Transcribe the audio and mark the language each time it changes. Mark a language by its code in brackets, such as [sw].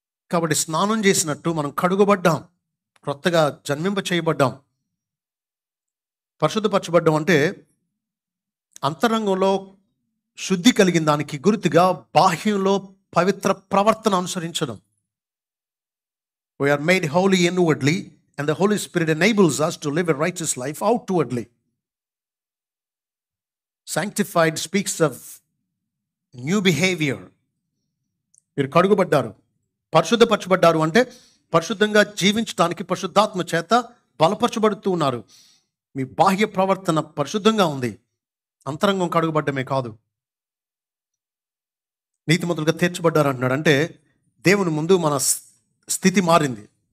[te] కాబట్టి స్నానం చేసినట్టు మనం కడుగుబడ్డాం, క్రొత్తగా జన్మింప చేయబడ్డాం. పరిశుద్ధపరచబడ్డాం అంటే అంతరంగంలో శుద్ధి కలిగిన దానికి గుర్తుగా బాహ్యంలో పవిత్ర ప్రవర్తన అనుసరించడం. [en] We are made holy inwardly and the Holy Spirit enables us to live a righteous life outwardly. Sanctified speaks of new behavior. [te] మీరు కడుగుబడ్డారు, పరిశుద్ధపరచబడ్డారు అంటే పరిశుద్ధంగా జీవించడానికి పరిశుద్ధాత్మ చేత బలపరచబడుతూ ఉన్నారు. మీ బాహ్య ప్రవర్తన పరిశుద్ధంగా ఉంది, అంతరంగం కడుగుబడ్డమే కాదు. నీతిమంతులుగా తీర్చబడ్డారు అంటున్నాడు అంటే దేవుని ముందు మన స్థితి మారింది.